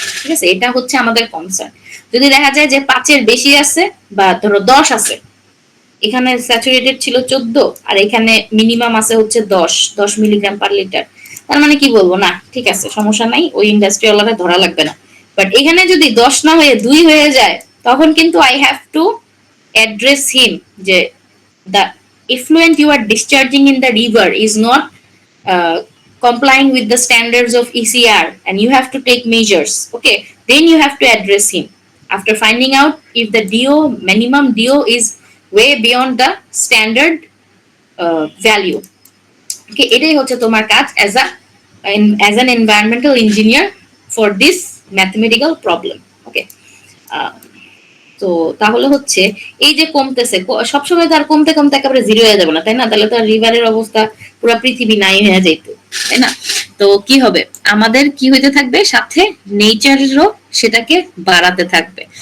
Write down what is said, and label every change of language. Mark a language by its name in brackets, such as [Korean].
[Bangla] ঠিক আছে, এটা হচ্ছে আমাদের কনসার্ন। যদি দেখা যায় যে 5 বেশি আছে বা ধরো 10 আছে, এখানে স্যাচুরেটেড ছিল 14 আর এখানে মিনিমাম আছে হচ্ছে 10 মিলিগ্রাম পার লিটার। তার মানে কি বলবো, না ঠিক আছে সমস্যা নাই, ওই ইন্ডাস্ট্রিওয়ালারা ধরা লাগবে না। বাট এখানে যদি 10 না হয়ে 2 হয়ে যায়, তখন কিন্তু [English] I have to address him যে the effluent you are discharging in the river is not complying with the standards of ECR, and you have to take measures. Okay, then you have to address him after finding out if the DO minimum DO is way beyond the standard value. Okay, [Bangla] এটাই হচ্ছে তোমার কাজ [English] as an environmental engineer for this mathematical problem. [Bangla] Okay, তো তাহলে হচ্ছে এই যে কমতেছে, সবসময় তো আর কমতে কমতে একেবারে জিরো হয়ে যাবে না, তাই না? তাহলে তো রিভারের অবস্থা পুরো পৃথিবী নাই হয়ে যেত, তাই না? তো কি হবে, আমাদের কি হইতে থাকবে, সাথে নেচারেরও সেটাকে বাড়াতে থাকবে।